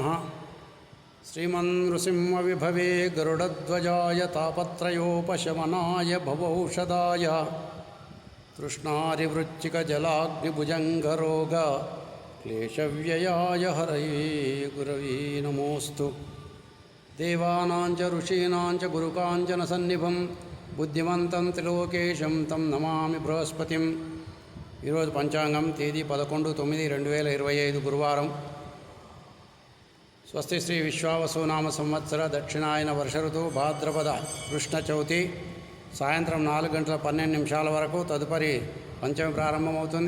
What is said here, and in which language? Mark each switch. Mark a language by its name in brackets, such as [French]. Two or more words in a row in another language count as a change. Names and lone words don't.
[Sanskrit] श्रीमन्नृसिंहविभवे गरुडध्वजाय तापत्रयोपशमनाय भवौषधाय तृष्णारिवृच्चिकजलाग्निभुजङ्गरोग क्लेशव्ययाय हरये गुरवे नमोऽस्तु। देवानां च ऋषीणां च गुरुकाञ्चनसन्निभं बुद्धिमन्तं त्रिलोकेशं तं नमामि बृहस्पतिं। [Telugu] ఈరోజు పంచాంగం తేదీ 11/9/2025 గురువారం. స్వస్తి శ్రీ విశ్వావసునామ సంవత్సర దక్షిణాయన వర్ష ఋతువు భాద్రపద కృష్ణ చవితి సాయంత్రం 4:12 వరకు తదుపరి పంచమి ప్రారంభమవుతుంది.